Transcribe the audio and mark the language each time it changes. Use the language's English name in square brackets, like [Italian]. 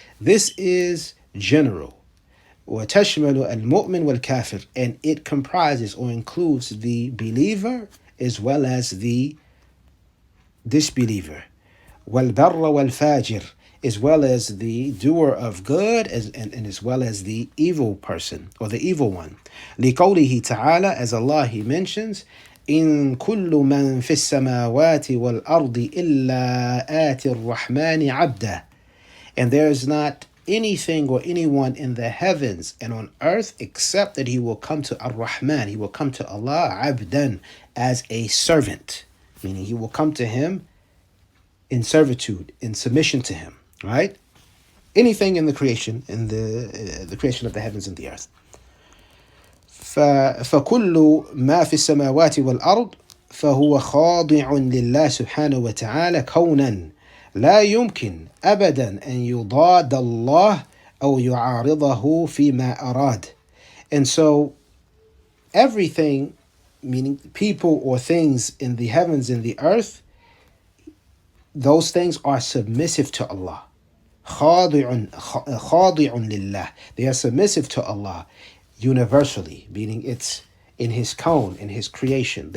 [English] This is general. [Arabic] وتشمل المؤمن والكافر, [English] and it comprises or includes the believer as well as the disbeliever. [Arabic] والبر والفاجر, [English] as well as the doer of good and as well as the evil person or the evil one. [Arabic] لقوله تعالى, [English] as Allah He mentions, [Arabic] إن كل من في السماوات والأرض إلا آتي الرحمن عبدا. [English] And there is not anything or anyone in the heavens and on earth except that he will come to Ar-Rahman, he will come to Allah, abdan, as a servant, meaning he will come to him in servitude, in submission to him, right? Anything in the creation, in the creation of the heavens and the earth. [Arabic] فكل ما في السماوات والأرض فهو خاضع لله سبحانه وتعالى كونا لا يمكن أبدا أن يضاد الله أو يعارضه فيما أراد. [English] And so everything, meaning people or things in the heavens and the earth, those things are submissive to Allah. [Arabic] خاضع لله. [English] They are submissive to Allah universally, meaning it's in His cone, in His creation.